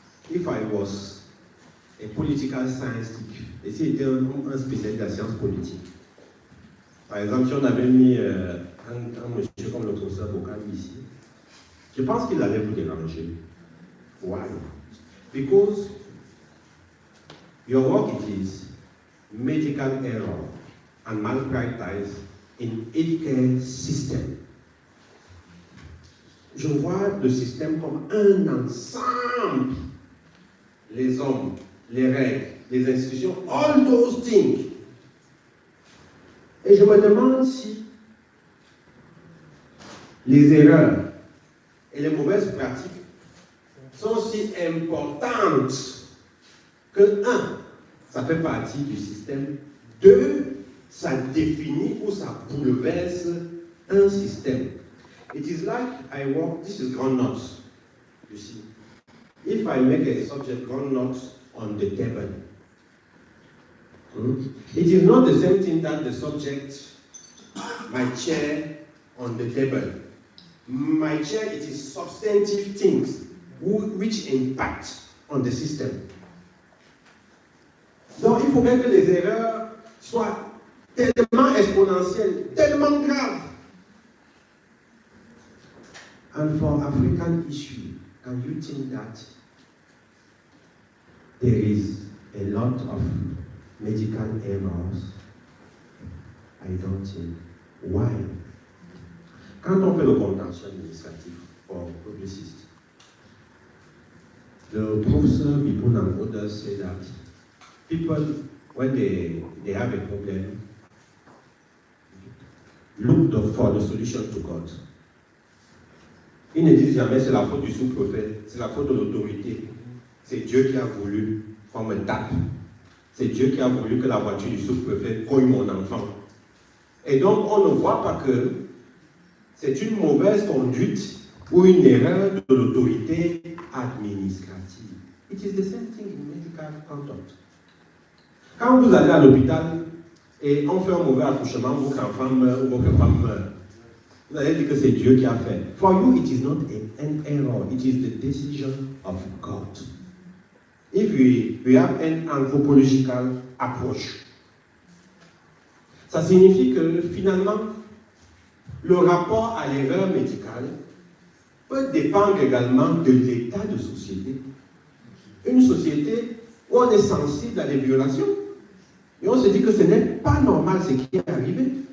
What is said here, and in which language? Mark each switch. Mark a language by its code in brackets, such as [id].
[en] If I was a political science teacher, [fr] et si j'étais un spécialiste de la science politique, par exemple, si on avait mis un monsieur comme le professeur Bokan ici, je pense qu'il allait vous déranger. [en] Why? Because your work it is medical error and malpractice in healthcare system. [fr] Je vois le système comme un ensemble. Les hommes, les règles, les institutions, [en] all those things. [fr] Et je me demande si les erreurs et les mauvaises pratiques sont si importantes que, 1, ça fait partie du système, 2, ça définit ou ça bouleverse un système. [en] It is like I work, this is groundnuts, you see. If I make a subject groundnuts on the table, it is not the same thing that the subject, my chair on the table. My chair, it is substantive things which impact on the system. [fr] Donc il faut bien que les erreurs soient tellement exponentielles, tellement graves. [en] And for African issue, can you think that there is a lot of medical errors? I don't think. Why? [fr] Quand on fait le contentieux administratif pour publiciste, [en] the professor Bipun and others say that people, when they have a problem, look for the solution to God. [fr] Ils ne disent jamais c'est la faute du sous-préfet, c'est la faute de l'autorité. C'est Dieu qui a voulu qu'on me tape. C'est Dieu qui a voulu que la voiture du sous-préfet cogne mon enfant. Et donc on ne voit pas que c'est une mauvaise conduite ou une erreur de l'autorité administrative. [en] It is the same thing in medical conduct. [fr] Quand vous allez à l'hôpital et on fait un mauvais accouchement, votre enfant meurt ou votre femme meurt, vous allez dire que c'est Dieu qui a fait. [en] For you, it is not an error. It is the decision of God. If we have an anthropological approach, [fr] ça signifie que finalement, le rapport à l'erreur médicale peut dépendre également de l'état de société. Une société où on est sensible à des violations, et on se dit que ce n'est pas normal ce qui est arrivé.